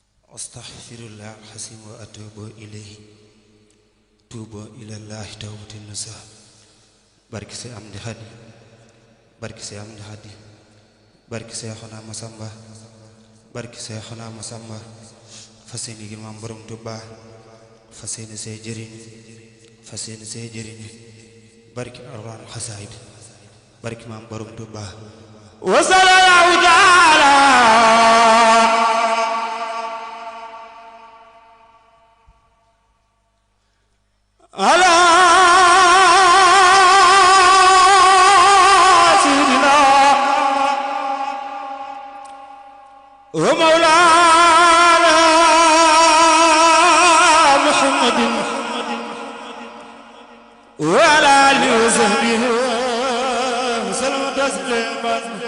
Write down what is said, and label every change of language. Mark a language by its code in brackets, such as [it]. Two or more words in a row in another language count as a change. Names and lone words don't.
[ar] أستغفر الله العظيم وأتوب إليه توبوا إلى الله توبة نصوحا [wo] barke Seex Amdi Xadi barke Seex Amdi Xadi barke Seexuna Masamba barke Seexuna Masamba fas yéene gi maam borom Tuubaa fas yéene see jëriñ fas yéene see jëriñ barke Alxuraan xasaayid barke maam borom Tuubaa [ar] وصلى الله تعالى على سيدنا ومولانا محمد وعلى آله وصحبه وسلم تسليما